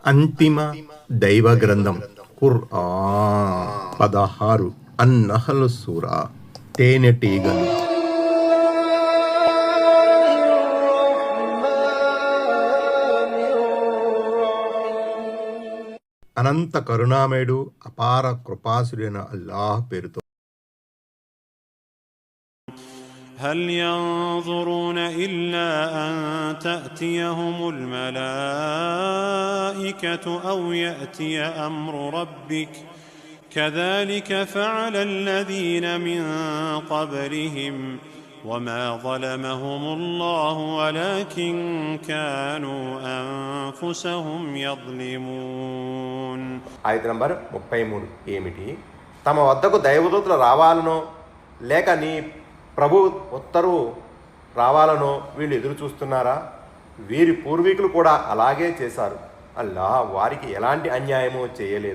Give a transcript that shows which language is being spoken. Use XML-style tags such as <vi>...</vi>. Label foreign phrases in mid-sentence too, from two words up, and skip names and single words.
<te>అంతిమ దైవ గ్రంథం ఖుర్ఆన్ 16 అన్-నహ్ల్ సూరా తేనెటీగలు. అనంత కరుణామయుడు అపార కృపాసుడైన అల్లాహ్ పేరుతో.</te> <ar>هل ينظرون إلا أن تأتيهم الملائكة أو يأتي أمر ربك كذلك فعل الذين من قبلهم وما ظلمهم الله ولكن كانوا أنفسهم يظلمون.</ar> <te>ఆయత నంబర్ 33 ఏమిటి? తమ వద్దకు దైవదూతలు రావాలనో లేక నీ ప్రభు ఉత్తర్వు రావాలనో వీళ్ళు ఎదురు చూస్తున్నారా? వీరి పూర్వీకులు కూడా అలాగే చేశారు. అల్లాహ్ వారికి ఎలాంటి అన్యాయమూ చేయలేదు.</te>